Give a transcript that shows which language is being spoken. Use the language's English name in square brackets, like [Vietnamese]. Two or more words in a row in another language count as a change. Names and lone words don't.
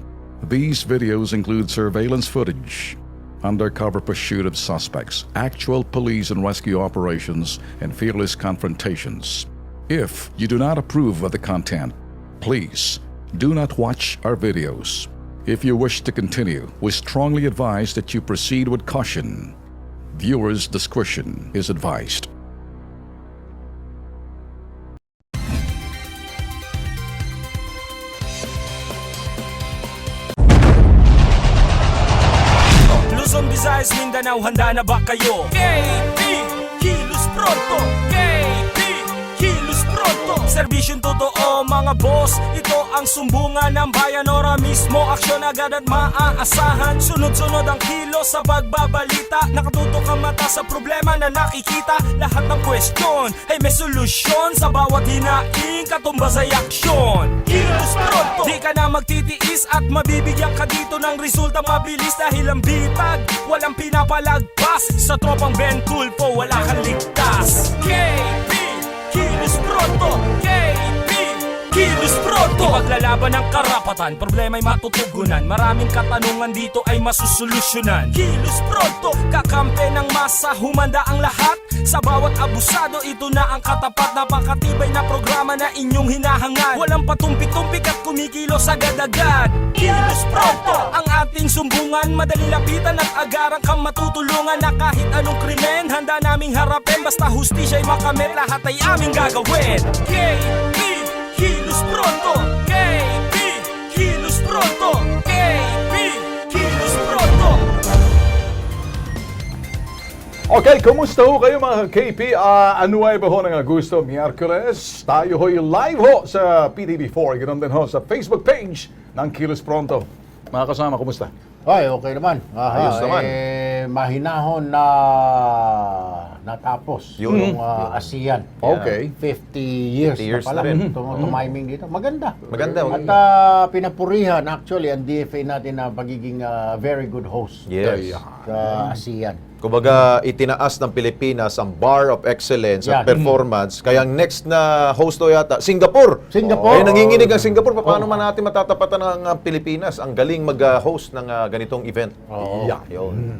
[English] These videos include surveillance footage, undercover pursuit of suspects, actual police and rescue operations, and fearless confrontations. If you do not approve of the content, please do not watch our videos. If you wish to continue, we strongly advise that you proceed with caution. Viewers' discretion is advised. [Filipino] Luzon, Visayas, Mindanao, handa na ba kayo? KP, kilos pronto! KP, kilos pronto! Serbisyong totoo mga boss, ito ang sumbungan ng bayan. Ora mismo, aksyon agad at maaasahan. Sunod-sunod ang kilos sa pagbabalita. Nakatutok ang mata sa problema na nakikita. Lahat ng question ay may solusyon. Sa bawat hinaing, katumbas ay aksyon. Kilos pronto! Di ka na magtitiis at mabibigyan ka dito ng resulta mabilis. Dahil ang bitag, walang pinapalagpas. Sa tropang Ben Tulfo, wala kang ligtas. KP, kilos pronto! KP, kilos pronto! Paglalaban ng karapatan, problema'y matutugunan. Maraming katanungan dito ay masusolusyonan. Kilos pronto, kakampi ng masa, humanda ang lahat. Sa bawat abusado, ito na ang katapat. Napakatibay na programa na inyong hinahangad. Walang patumpik-tumpik at kumikilos agad-agad. Kilos pronto, ang ating sumbungan. Madali lapitan at agarang kang matutulungan. Na kahit anong krimen, handa naming harapin. Basta hustisya'y makamit, lahat ay aming gagawin. KP, kilos pronto! KP, kilos pronto! KP, kilos pronto! Okay, kumusta ho kayo mga KP? Ano ay ba ho ng Agosto? Miyerkules, tayo ho'y live ho sa PTV4. Ganoon din ho sa Facebook page ng Kilos Pronto. Mga kasama, kumusta? Ay, okay naman. Ayos naman. Mahinahon na natapos yung ASEAN. Okay. [English] 50 years, 50 years [Filipino] na pala. na rin. Tumiming dito. Maganda. Maganda. At pinapurihan actually ang DFA natin na pagiging [English] very good host [Filipino] Yes. sa ASEAN. Kumbaga, itinaas ng Pilipinas ang [English] bar of excellence [Filipino] at Yan. performance. Kaya ang next na host o yata, Singapore. Singapore. Eh, nanginginig ang Singapore. Paano man natin matatapatan ang Pilipinas? Ang galing mag-host ng ganitong event. Oo. Yun.